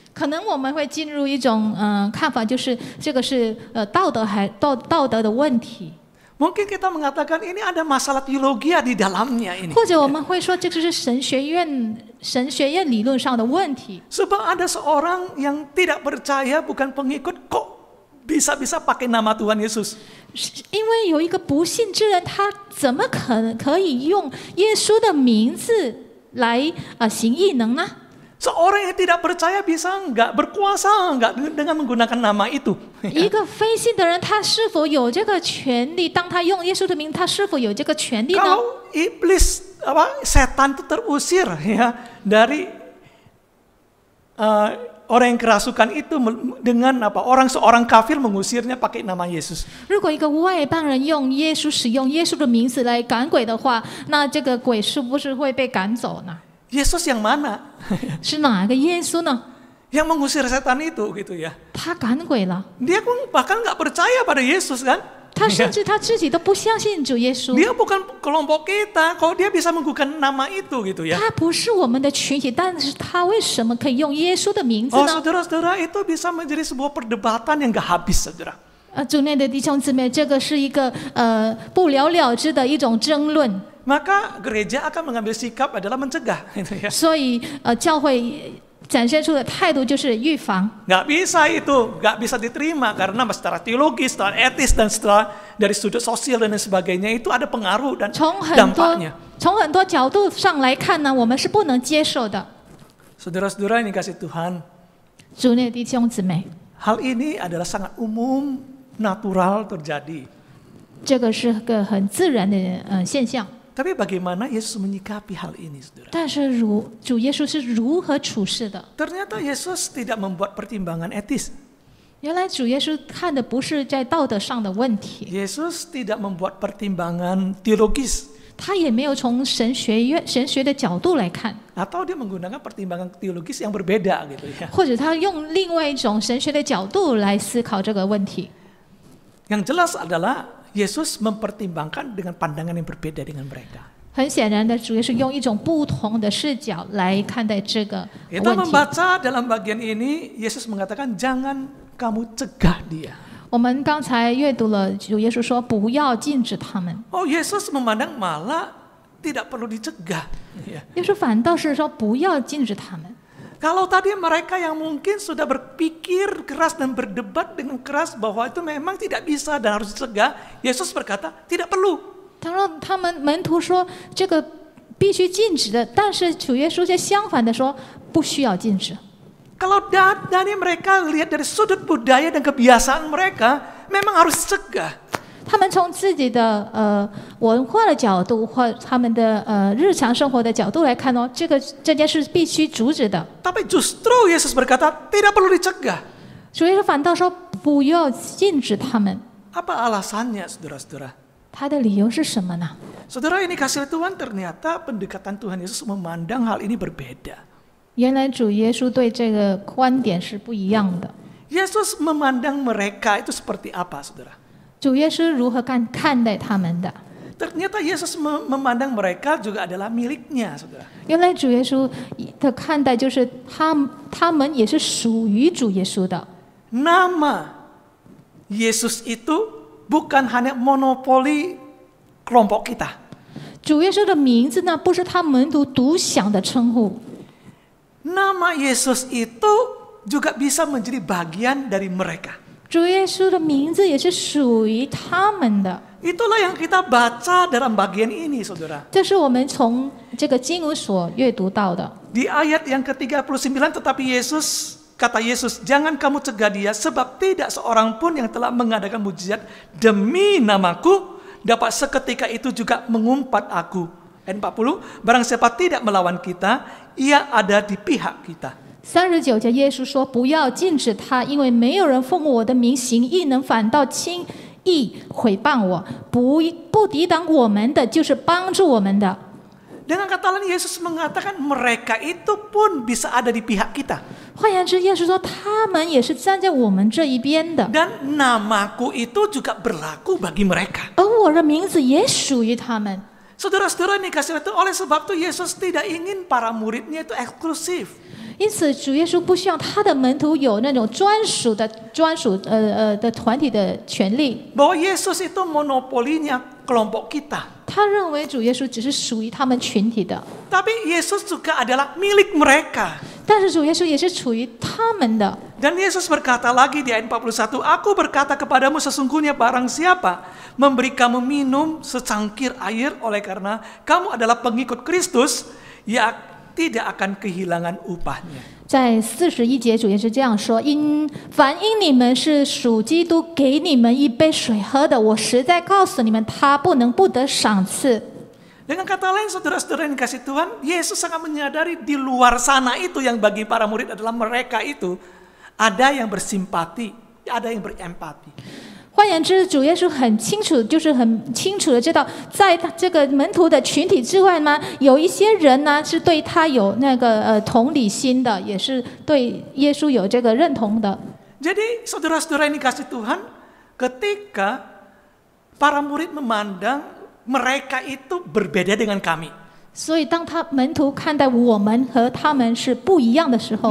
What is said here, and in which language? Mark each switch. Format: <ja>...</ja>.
<zh>可能我们会进入一种看法，就是这个是道德的问题。</zh> <id>Mungkin kita mengatakan ini ada masalah teologi di dalamnya ini.</id> <zh>或者我们会说这个是神学院理论上的问题。</zh> <id>Sebab ada seorang yang tidak percaya bukan pengikut kok bisa-bisa pakai nama Tuhan Yesus.</id> <zh>因为有一个不信之人，他怎么可以用耶稣的名字来行异能呢？</zh> <id>Seorang yang tidak percaya bisa enggak berkuasa enggak dengan menggunakan nama itu.</id> <zh>一个非信的人，他是否有这个权利？当他用耶稣的名，他是否有这个权利呢？</zh> <id>Kalau iblis setan itu terusir ya dari orang yang kerasukan itu dengan seorang kafir mengusirnya pakai nama Yesus.</id> <zh>如果一个外邦人使用耶稣的名字来赶鬼的话，那这个鬼是不是会被赶走呢？</zh> <id>Yesus yang mana?</id> <zh>是哪个耶稣呢？</zh> <id>Yang mengusir setan itu gitu ya.</id> <zh>他赶鬼了，</zh> <id>Dia pun bahkan nggak percaya pada Yesus kan?</id> <zh>他甚至他自己都不相信主耶稣。</zh> <id>Dia bukan kelompok kita, kok dia bisa menggunakan nama itu gitu ya.</id> <zh>他不是我们的群体，但是他为什么可以用耶稣的名字 Oh 呢？</zh> <id>saudara-saudara, itu bisa menjadi sebuah perdebatan yang nggak habis saudara.</id> <zh>主内的弟兄姊妹，这个是一个不了了之的一种争论。</zh> <id>Maka gereja akan mengambil sikap adalah mencegah gitu ya.</id> <zh>所以教会展现出的态度就是预防。</zh> <id>Nggak bisa itu, nggak bisa diterima karena secara teologis, secara etis dan secara dari sudut sosial dan sebagainya itu ada pengaruh dan</id> <zh>从很</zh> <id>dampaknya.</id> <zh>多角度上来看呢，我们是不能接受的。</zh> <id>Saudara-saudara yang dikasih Tuhan,</id> <zh>主内的弟兄姊妹，</zh> <id>hal ini adalah sangat umum, natural terjadi.</id> <zh>这个是个很自然的现象。</zh> <id>Tapi bagaimana Yesus menyikapi hal ini, saudara?</id> <zh>但是主耶稣是如何处事的？</zh> <id>Ternyata Yesus tidak membuat pertimbangan etis.</id> <zh>原来主耶稣看的不是在道德上的问题，</zh> <id>Yesus tidak membuat pertimbangan teologis.</id> <zh>他也没有从神学的角度来看，</zh> <id>Atau dia menggunakan pertimbangan teologis yang berbeda gitu ya.</id> <zh>或者他用另外一种神学的角度来思考这个问题。</zh> <id>Yang jelas adalah Yesus mempertimbangkan dengan pandangan yang berbeda dengan mereka.</id> <zh>很显然的，主耶稣用一种不同的视角来看待这个</zh> <id>Kita</id> <zh>问题。</zh> <id>membaca dalam bagian ini, Yesus mengatakan jangan kamu cegah dia.</id> <zh>我们刚才阅读了主耶稣说不要禁止他们，</zh> <id>Oh, Yesus memandang malah tidak perlu dicegah. Ya.</id> <zh>耶稣反倒是说不要禁止他们。</zh> <id>Kalau tadi mereka yang mungkin sudah berpikir keras dan berdebat dengan keras bahwa itu memang tidak bisa dan harus dicegah, Yesus berkata tidak perlu.</id> <zh>他说他们门徒说这个必须禁止的，但是主耶稣却相反的说不需要禁止。</zh> <id>Kalau dari mereka lihat dari sudut budaya dan kebiasaan mereka, memang harus dicegah.</id> <zh>他们从自己的文化的角度或他们的日常生活的角度来看哦，这件事必须阻止的。</zh> <id>Tapi justru Yesus berkata tidak perlu dicegah.</id> <zh>主耶稣反倒说不要禁止他们。</zh> <id>Apa alasannya, saudara-saudara?</id> <zh>他的理由是什么呢？</zh> <id>Saudara ini kasih Tuhan, ternyata pendekatan Tuhan Yesus memandang hal ini berbeda.</id> <zh>原来主耶稣对这个观点是不一样的。</zh> <id>Yesus memandang mereka itu seperti apa, saudara?</id> <zh>主耶稣如何看待他们的？</zh> <id>Ternyata Yesus memandang mereka juga adalah miliknya, saudara.</id> <zh>原来主耶稣的看待就是他们也是属于主耶稣的。</zh> <id>Nama Yesus itu bukan hanya monopoli kelompok kita.</id> <zh>主耶稣的名字呢，不是他门徒独享的称呼。</zh> <id>Nama Yesus itu juga bisa menjadi bagian dari mereka.</id> <zh>主耶稣的名字也是属于他们的。</zh> <id>Itulah yang kita baca dalam bagian ini, saudara.</id> <zh>这是我们从这个经文所阅读到的。</zh> <id>Di ayat yang ke-39, tetapi kata Yesus, jangan kamu cegah dia, sebab tidak seorang pun yang telah mengadakan mujizat demi namaku dapat seketika itu juga mengumpat aku. Ayat 40, barang siapa tidak melawan kita, ia ada di pihak kita.</id> <zh>39节，耶稣说：“不要禁止他，因为没有人奉我的名行异能，反倒轻易毁谤我。不抵挡我们的，就是帮助我们的。”</zh> <id>Dengan kata lain, Yesus mengatakan mereka itu pun bisa ada di pihak kita.</id> <zh>换言之，耶稣说他们也是站在我们这一边的，</zh> <id>Dan namaku itu juga berlaku bagi mereka.</id> <zh>而我的名字也属于他们。</zh> <id>Saudara-saudara ini kasih itu oleh sebab itu Yesus tidak ingin para muridnya itu eksklusif.</id> <zh>因此，主耶稣不希望他的门徒有那种专属的团体的权利。</zh> <id>Bahwa Yesus itu monopolinya kelompok kita.</id> <zh>他认为主耶稣只是属于他们群体的，</zh> <id>Tapi Yesus juga adalah milik mereka.</id> <zh>但是主耶稣也是属于他们的。</zh> <id>Dan Yesus berkata lagi di ayat 41, Aku berkata kepadamu sesungguhnya barang siapa memberi kamu minum secangkir air oleh karena kamu adalah pengikut Kristus, ya tidak akan kehilangan upahnya.</id> <zh>在41节，主耶稣这样说：凡因你们是属基督，给你们一杯水喝的，我实在告诉你们，他不能不得赏赐。</zh> <id>Dengan kata lain, saudara-saudara yang dikasih Tuhan, Yesus sangat menyadari di luar sana itu yang bagi para murid adalah mereka itu ada yang bersimpati, ada yang berempati.</id> <zh>换言之，主耶稣很清楚，就是很清楚的知道，在这个门徒的群体之外呢，有一些人呢是对他有那个同理心的，也是对耶稣有这个认同的。</zh> <id>Jadi saudara-saudara yang dikasih Tuhan, ketika para murid memandang mereka itu berbeda dengan kami.</id> <zh>所以，当门徒看待我们和他们是不一样的时候，</zh>